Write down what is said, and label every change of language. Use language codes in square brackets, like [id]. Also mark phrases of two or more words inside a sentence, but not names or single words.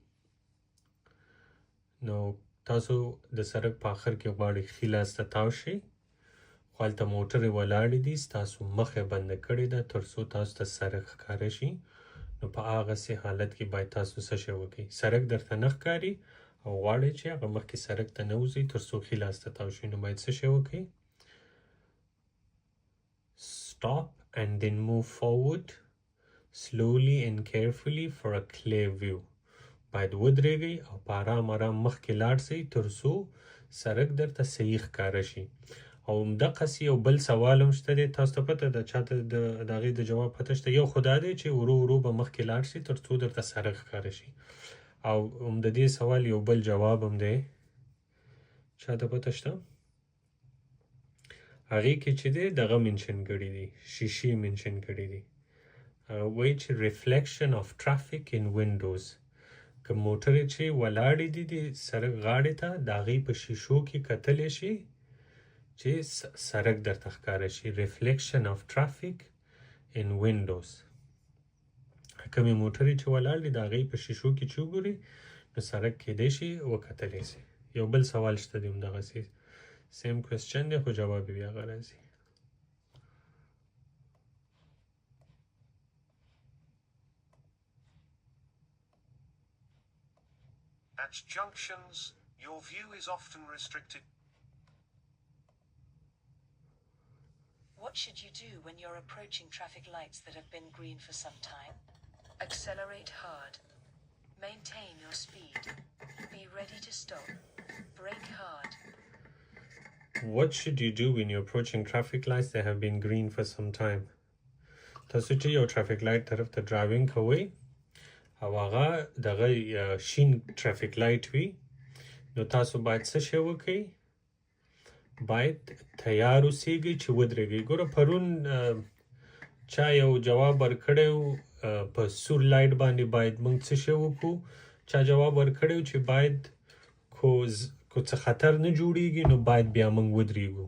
[ps] نو تاسو د سړک په آخر کې غواړئ ښي لاس ته تاو شئ، خو هلته موټرې ولاړې دي، ستاسو مخه بنده کړې ده تر څو تاسو ته سړک ښکاره شي. نو په هغسې حالت کې باید تاسو څه شی وکړئ؟ سړک درته نه ښکاري او غواړئ چې هغه مخکې سړک ته نه وځئ تر څو ښي لاس ته تاو شئ، نو باید څه شی وکړئ؟ [en] Stop and then move forward slowly and carefully for a clear view. [ps] باید ودرېږئ او په آرام آرام مخکې لاړ شئ تر څو سړک درته صحیح ښکاره شي. او همدقسې یو بل سوال هم شته دی، تاسو ته پته ده، چاته د هغې د جواب پته شته؟ یو خو دا دی چې ورو ورو به مخکې لاړ شي تر څو درته سړک ښکاره شي. او هم د دې سوال یو بل جواب هم دی، چاته پته شته؟ هغې کې چې دی دغه منشن کړي دي، شیشې منشن کړي دي. وایي چې [en] reflection of traffic in windows. [ps] که موټرې چې ولاړې دي د سړک غاړې ته د هغې په شیشو کې کتلی شي چې سړک درته ښکاره شي. [en] reflection of traffic in windows. [ps] کومې موټرې چې ولاړ دي د هغې په شیشو کې چې وګورئ نو سړک کیدی شي وکتلی شي. یو بل سوال شته دی همدغسې [en] same question [ps] دی خو جواب یې بیا هغه راځي. [en] At junctions, your view is often restricted. What should you do when you're approaching traffic lights that have been green for some time? Accelerate hard. Maintain your speed. Be ready to stop. Brake hard. What should you do when you're approaching traffic lights that have been green for some time? [ps] تاسو چې یو [en] traffic light [ps] طرف ته ډرایوینګ کوئ او هغه دغه شین [en] traffic light [ps] وي نو تاسو باید څه شی وکئ باید تیار اوسیږئ چې ودرېږئ ګوره پرون چا یو جواب ورکړی و په سور لایټ باندې باید موږ څه شی وکړو چا جواب ورکړی و چې باید کو څه خطر نه جوړیږي نو باید بیا موږ ودرېږو